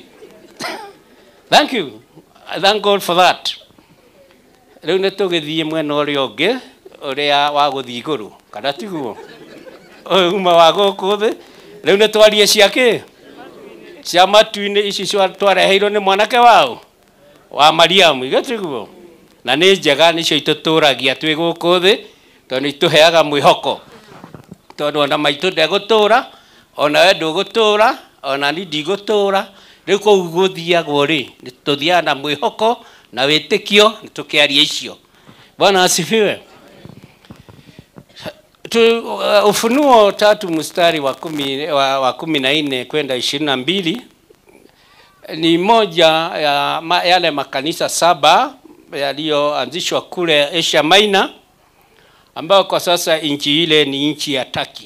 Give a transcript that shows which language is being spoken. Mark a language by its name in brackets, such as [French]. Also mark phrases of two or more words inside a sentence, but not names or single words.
[English] Thank you. I thank God for that. [Kikuyu] Rĩu nĩ tũgĩthiĩ mwena ũrĩa ũngĩ ũrĩa wa gũthiĩ igũrũ, kana tiguo? Uma wa gũkũ thĩ. Rĩu nĩ twarie ciake cia matu-inĩ ici twareheirwo nĩ mwanake wao wa Mariamu, igĩtiguo? Na nĩ njega, nĩcio itũtũragia twĩ gũkũ thĩ, tondũ itũheaga mwĩhoko. Tondũ ona maitũ ndegũtũra, ona we ndũgũtũra, ona ni ndigũtũra. Rĩu kũu gũthiagwo rĩ, tũthiaga na mwĩhoko na wĩtĩkio, tũkĩaria icio. [Swahili] Bwana asifiwe. Ufunuo 3 mstari wa 14 kwenda 22 ni moja ya yale makanisa 7 yaliyoanzishwa kule Asia Minor, ambayo kwa sasa nchi ile ni nchi ya Turkey.